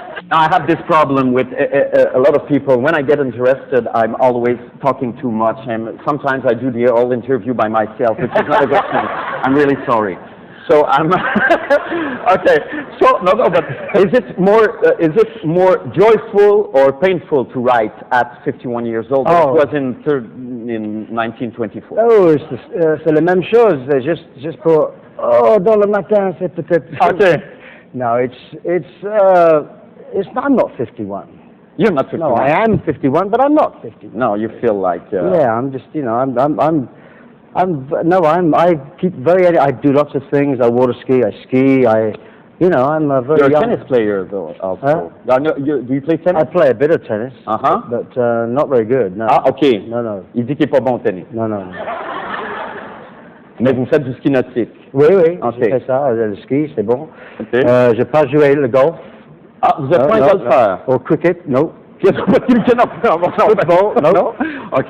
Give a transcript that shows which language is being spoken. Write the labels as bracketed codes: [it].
[en] Now, I have this problem with a lot of people. When I get interested, I'm always talking too much, and sometimes I do the whole interview by myself, which is not a good thing. I'm really sorry. So I'm okay. So no, but is it more joyful or painful to write at 51 years old than it was in 1924? [fr] Oh, c'est la même chose. C'est juste pour dans le matin, c'est peut-être. [en] Okay. No, I'm not 51. You're not 51. No, I am 51, but I'm not 51. No, you feel like. Yeah, I'm just, I keep I do lots of things. I water ski, I ski, I'm a very You're a young. tennis player, though, also. Huh? Do you play tennis? I play a bit of tennis, but not very good. No. Ah, ok. No. [fr] Il dit qu'il n'est pas bon au tennis. [en] No. [fr] Mais vous faites du ski nautique. Oui, Ok. je fais ça. Le ski, c'est bon. Ok. Je n'ai pas joué le golf. Ah, vous êtes pas un golfeur? Au cricket, non. Football, non. OK.